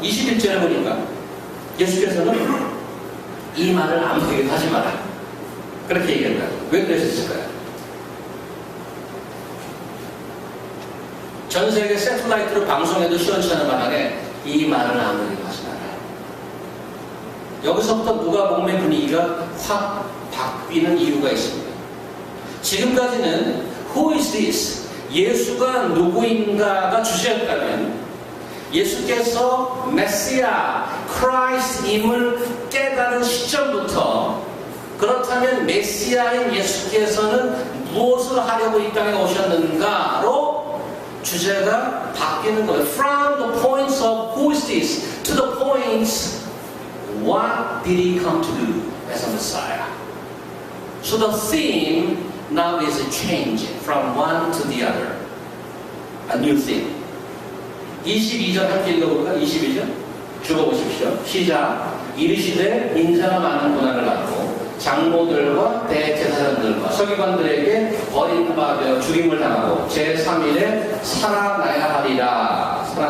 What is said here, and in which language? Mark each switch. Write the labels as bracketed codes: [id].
[ko] 21절에 보니까 예수께서는 이 말을 아무에게도 하지 마라. 그렇게 얘기한다. 왜 그러셨을까요? 전 세계 세틀라이트로 방송에도 시원찮은 바람에 이 말을 아무에게도 하지 마라. 여기서부터 누가복음의 분위기가 확 바뀌는 이유가 있습니다. 지금까지는 [en] Who is this? [ko] 예수가 누구인가가 주제였다면 예수께서 메시아, 크라이스트임을 깨달은 시점부터 그렇다면 메시아인 예수께서는 무엇을 하려고 이 땅에 오셨는가로 주제가 바뀌는 거예요. [en] From the points of who is this to the points what did he come to do as a Messiah? So the theme now is changing from one to the other. A new theme. [ko] 22절 함께 읽어볼까? 22절? 죽어보십시오. 시작. 이르시되 인자가 많은 고난을 받고 장로들과 대제사장들과 서기관들에게 버림받아 죽임을 당하고 제3일에 살아나야 하리라.